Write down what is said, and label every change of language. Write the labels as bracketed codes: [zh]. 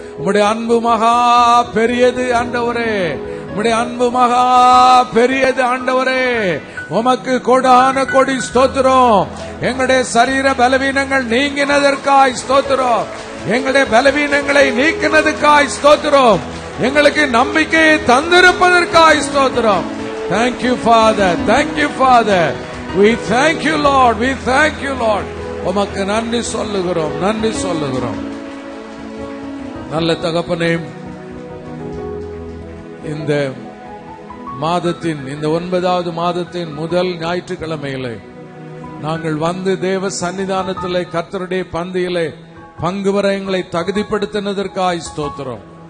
[ta] உம்முடைய அன்பு மகா பெரியது ஆண்டவரே, உம்முடைய அன்பு மகா பெரியது ஆண்டவரே. உமக்கு கோடான கோடி ஸ்தோத்திரம். எங்களுடைய சரீர பலவீனங்கள் நீங்கினதற்காய் ஸ்தோத்திரம், எங்களுடைய பலவீனங்களை நீக்கினதுக்காய் ஸ்தோத்திரம், எங்களுக்கு நம்பிக்கையை தந்திருப்பதற்காய் ஸ்தோத்திரம். [en] Thank you Father, thank you Father. We thank you Lord, we thank you Lord. [ta] உமக்கு நன்றி சொல்லுகிறோம், நன்றி சொல்லுகிறோம். நல்ல தகப்பனே, இந்த மாதத்தின், இந்த 9வது மாதத்தின் முதல் ஞாயிற்றுக்கிழமையிலே நாங்கள் வந்து தேவ சன்னிதானத்திலே கர்த்தருடைய பந்தியிலே பங்கு வர எங்களை தகுதிப்படுத்தினதற்காய் ஸ்தோத்திரம்.